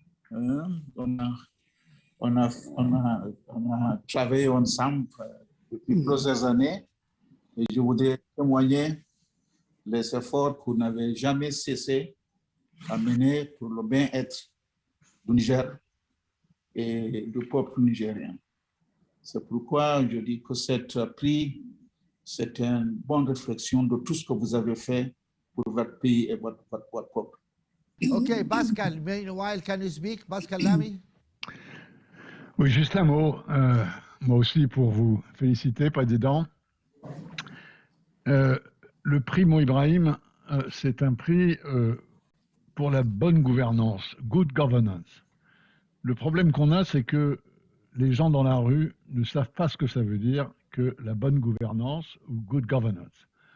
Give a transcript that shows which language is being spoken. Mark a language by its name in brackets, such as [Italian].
[French] On a travaillé ensemble depuis plusieurs années et je voudrais témoigner les efforts que vous n'avez jamais cessé à mener pour le bien-être du Niger et du peuple nigérien. C'est pourquoi je dis que cette prix, c'est une bonne réflexion de tout ce que vous avez fait pour votre pays et votre peuple. [English] Okay, Pascal, meanwhile, can you speak? Pascal Lamy? [French] Oui, juste un mot, moi aussi pour vous féliciter, Président. Le prix Mo Ibrahim, c'est un prix pour la bonne gouvernance, [English] good governance. [French] Le problème qu'on a, c'est que les gens dans la rue ne savent pas ce que ça veut dire que la bonne gouvernance ou [English] good governance.